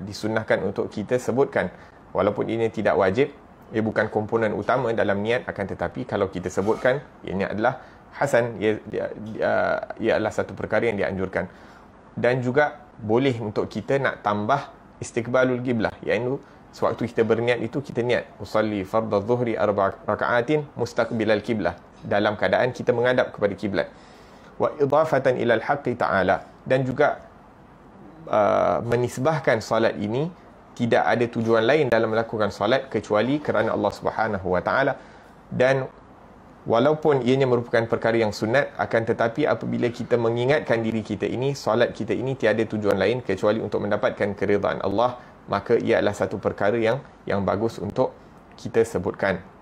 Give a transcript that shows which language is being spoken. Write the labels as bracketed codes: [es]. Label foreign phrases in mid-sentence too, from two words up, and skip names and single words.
[ms] Disunnahkan untuk kita sebutkan, walaupun ini tidak wajib, ia bukan komponen utama dalam niat, akan tetapi kalau kita sebutkan, ini adalah hasan, ia adalah satu perkara yang dianjurkan. Dan juga boleh untuk kita nak tambah [ar] استقبال القبلة, [ms] iaitu sewaktu kita berniat itu kita niat [ar] أصلي فرض الظهر 4 ركعات مستقبل القبلة, [ms] dalam keadaan kita menghadap kepada kiblat. [ar] وإضافة إلى الحق تعالى, [ms] dan juga menisbahkan solat ini tidak ada tujuan lain dalam melakukan solat kecuali kerana Allah [ar] سبحانه وتعالى. [ms] Dan walaupun ianya merupakan perkara yang sunat, akan tetapi apabila kita mengingatkan diri kita ini, solat kita ini tiada tujuan lain kecuali untuk mendapatkan keridhaan Allah, maka ia adalah satu perkara yang bagus untuk kita sebutkan.